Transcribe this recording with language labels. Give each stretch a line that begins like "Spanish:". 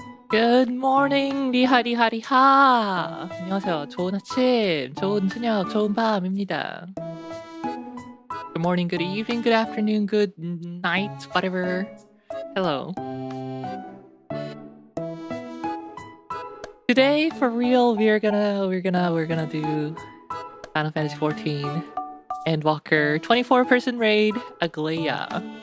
English: Good morning, 리하리하리하.
Korean: 안녕하세요. 좋은 아침, 좋은 저녁, 좋은 밤입니다.
English: Good morning, good evening, good afternoon, good night, whatever. Hello. Today, for real, we're gonna do Final Fantasy 14 Endwalker 24-person raid Eorzea.